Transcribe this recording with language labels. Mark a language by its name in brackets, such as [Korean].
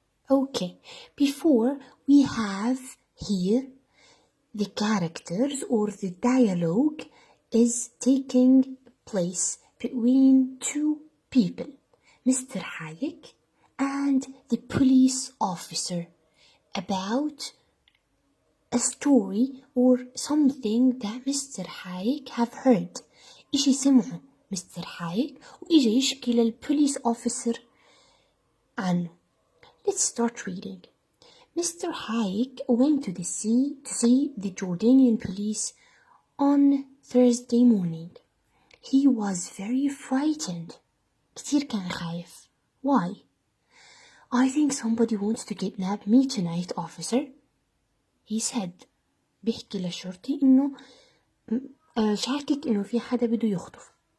[English] Okay, before we have here the characters or the dialogue is taking place between 2 people, Mr. Hayek and the police officer, about a story or something that Mr. Hayek have heard. [Arabic] إشي سمعه [English] Mr. [Arabic] Hayek وإجا يشكي لل [English] police officer [Arabic] عنه. [English] Let's start reading. Mr. Hayek went to see the Jordanian police on Thursday morning. He was very frightened. [Arabic] كتير كان خايف. [English] Why? I think somebody wants to kidnap me tonight, officer. He said. [Arabic] بيحكي للشرطي إنه شاكك إنه في حدا بده يخطف.